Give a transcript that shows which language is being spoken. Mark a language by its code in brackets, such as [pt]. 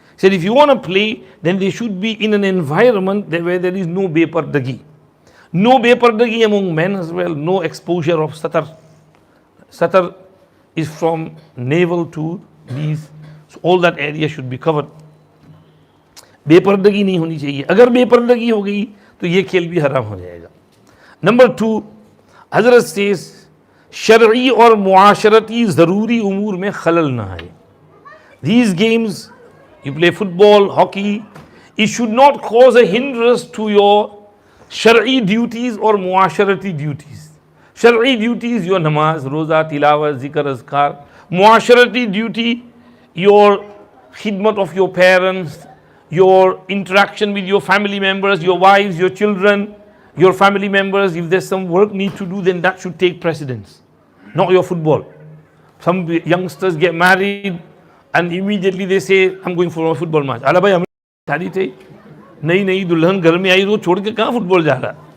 [en] Said if you want to play, then they should be in an environment where there is no bepardagi. No bepardagi among men as well, no exposure of satar. Satar is from navel to knees. So all that area should be covered. [hi] बेपर्दगी नहीं होनी चाहिए. अगर बेपर्दगी हो गई तो ये खेल भी हराम हो जाएगा. नंबर टू, हजरत सेज शरई और मुआशरती ज़रूरी उमूर में खलल ना आए. [en] These games, you play football, hockey, it should not cause a hindrance to your shar'i duties or muasharati duties. Shar'i duties, your namaz, roza, tilawat, zikr, azkar. Muasharati duty, your khidmat of your parents, your interaction with your family members, your wives, your children, Your family members, if there's some work need to do, then that should take precedence, not your football. Some youngsters get married and immediately they say, I'm going for a football match. [hi] अला भाई हमें शादी थी, नई नई दुल्हन घर में आई तो छोड़ के कहाँ फुटबॉल जा रहा?